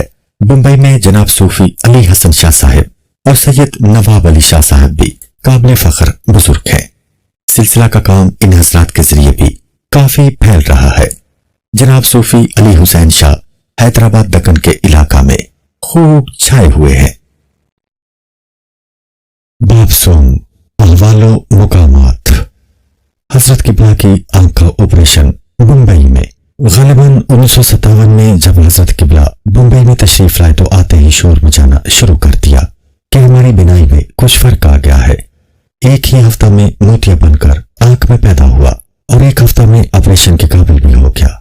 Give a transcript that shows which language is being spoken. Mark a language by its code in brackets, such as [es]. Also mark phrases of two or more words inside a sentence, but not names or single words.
[ur] بمبئی میں جناب صوفی علی حسن شاہ صاحب اور سید نواب علی شاہ صاحب بھی قابل فخر بزرگ ہیں۔ سلسلہ کا کام ان حضرات کے ذریعے بھی کافی پھیل رہا ہے۔ جناب صوفی علی حسین شاہ حیدرآباد دکن کے علاقہ میں خوب چھائے ہوئے ہیں۔ باب سوم احوال و مقامات۔ حضرت قبلہ کی آنکھ کا آپریشن بمبئی میں۔ غالباً 1957 میں جب حضرت قبلہ بمبئی میں تشریف لائے تو آتے ہی شور مچانا شروع کر دیا کہ ہماری بینائی میں کچھ فرق آ گیا ہے۔ ایک ہی ہفتہ میں موتیا بن کر آنکھ میں پیدا ہوا اور ایک ہفتہ میں آپریشن کے قابل بھی ہو گیا۔